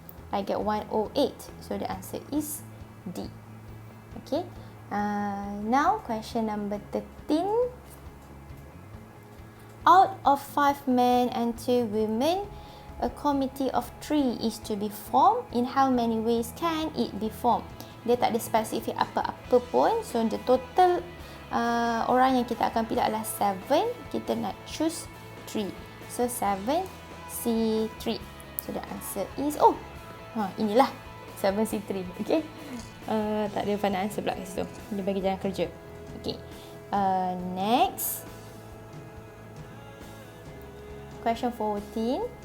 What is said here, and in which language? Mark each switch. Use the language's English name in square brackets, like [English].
[English] I get 108. So the answer is D. Okay. Now question number 13. Out of 5 men and 2 women, a committee of 3 is to be formed. In how many ways can it be formed? [Malay] Dia tak ada spesifik apa-apa pun. [English] So the total [Malay] orang yang kita akan pilih adalah 7. Kita nak choose 3. So 7 C3. [English] So the answer is [Malay] inilah [English] 7C3. [Malay] Okay. Tak ada final answer pula kat situ. Dia bagi jalan kerja. Okay. Next. [English] Question 14.